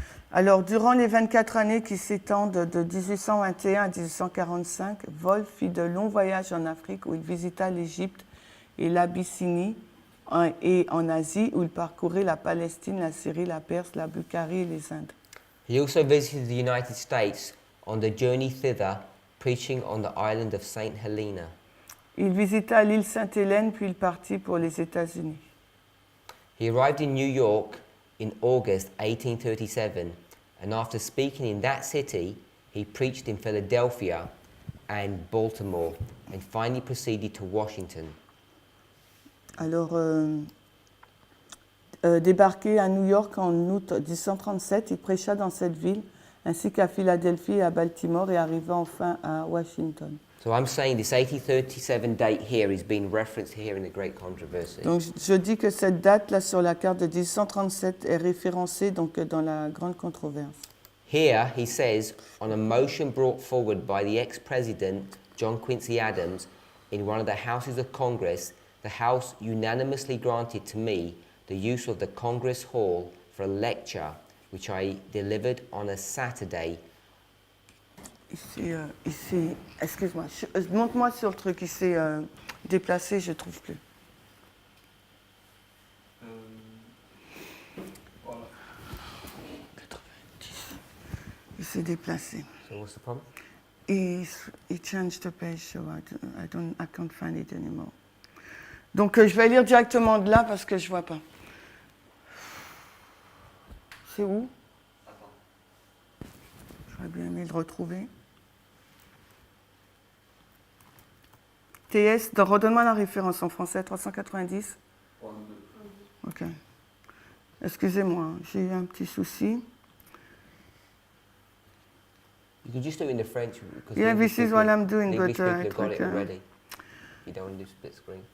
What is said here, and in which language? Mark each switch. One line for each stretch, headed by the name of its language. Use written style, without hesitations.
French: Alors, durant les 24 années qui s'étendent de 1821 à 1845, Wolf fit de longs voyages en Afrique où il visita l'Égypte et l'Abyssinie et en Asie où il parcourait la Palestine, la Syrie, la Perse, la Bulgarie et les Indes.
English: He also visited the United States on the journey thither, preaching on the island of Saint Helena.
French: Il visita l'île Sainte-Hélène puis il partit pour les États-Unis.
English: He arrived in New York in August 1837, and after speaking in that city, he preached in Philadelphia and Baltimore, and finally proceeded to Washington.
French: Alors, débarqué à New York en août 1837, il prêcha dans cette ville, ainsi qu'à Philadelphie et à Baltimore, et arriva enfin à Washington.
English: So I'm saying this 1837 date here is being referenced here in the Great Controversy.
French: Donc, je dis que cette date là sur la carte de 1837 est référencée donc dans la grande controverse.
English: Here he says, on a motion brought forward by the ex-president John Quincy Adams in one of the houses of Congress, the House unanimously granted to me the use of the Congress Hall for a lecture which I delivered on a Saturday.
French: Ici, excuse-moi, montre-moi sur le truc, il s'est déplacé, je ne trouve plus. Voilà. 90. Il s'est déplacé.
English: So what's the problem? He changed the page, so I can't find it anymore.
French: Donc je vais lire directement de là parce que je ne vois pas. C'est où? J'aurais bien aimé le retrouver. TS, redonne-moi la référence en français, 390. 32. Ok. Excusez-moi, j'ai eu un petit souci.
English: You can just do it in the French. Because Yeah, the English this is people- what I'm doing, the English but, people have got it okay. already. You don't want to do split screen.